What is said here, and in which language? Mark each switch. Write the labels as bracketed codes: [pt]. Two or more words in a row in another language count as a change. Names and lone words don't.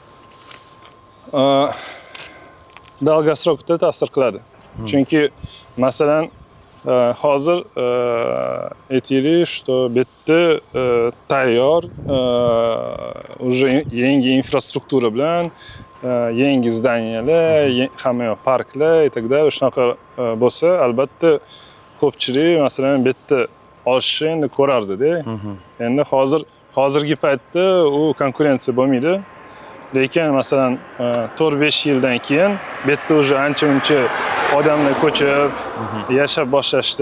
[uz] Dolgosrokda ta'sir qiladi. Chunki masalan hozir aytaylik, что bu yerda tayyor уже yangi infrastruktura bilan yangi zdaniyalar, hamma yoq parklar [ru] и так далее [uz] shunaqa bo'lsa, albatta ko'pchilik masalan bu yerda olishni endi ko'rardi-da. Endi hozirgi paytda u konkurensiya bo'lmaydi. Lekin masalan 4-5 yildan keyin bu yerda уже ancha-muncha odamlar ko'chib, yashab boshlashdi.